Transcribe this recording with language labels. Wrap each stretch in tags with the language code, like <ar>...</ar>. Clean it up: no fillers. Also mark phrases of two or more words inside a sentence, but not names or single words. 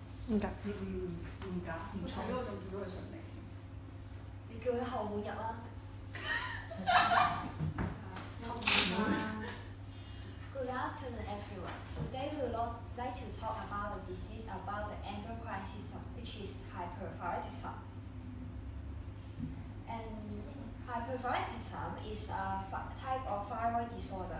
<yue>唔夾，唔夾，唔重。我仲叫佢順利。你叫佢後門入啊！</yue> <en>Good afternoon, everyone. Today we would like to talk about a disease about the endocrine system, which is hyperthyroidism. And hyperthyroidism is a type of thyroid disorder.</en>